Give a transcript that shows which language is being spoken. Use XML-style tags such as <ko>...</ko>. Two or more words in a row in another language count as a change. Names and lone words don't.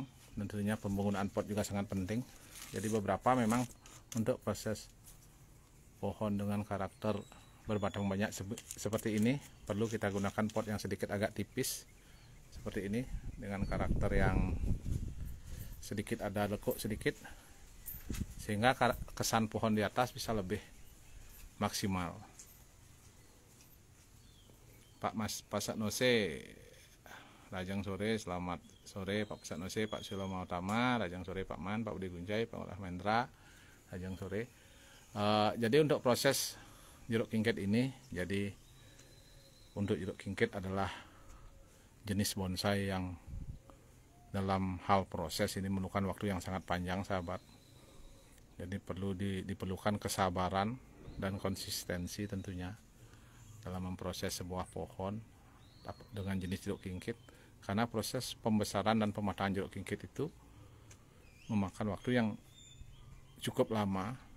<id>Dan tentunya penggunaan pot juga sangat penting. Jadi beberapa memang untuk proses pohon dengan karakter berbatang banyak seperti ini perlu kita gunakan pot yang sedikit agak tipis seperti ini dengan karakter yang sedikit ada lekuk sedikit sehingga kesan pohon di atas bisa lebih maksimal. Pak Mas Pasaknose</id> <ban>Rajang Sore,</ban> <id>selamat sore Pak Pasaknose, Pak Sulama Utama,</id> <ban>Rajang Sore</ban> <id>Pak Man, Pak Budi Gunjai, Pak Rahmendra,</id> <ban>Rajang Sore.</ban> <id>Jadi untuk proses jeruk kingkit ini, jadi untuk jeruk kingkit adalah jenis bonsai yang dalam hal proses ini memerlukan waktu yang sangat panjang sahabat. Jadi perlu diperlukan kesabaran dan konsistensi tentunya dalam memproses sebuah pohon dengan jenis jeruk kingkit, karena proses pembesaran dan pematangan jeruk kingkit itu memakan waktu yang cukup lama.</id>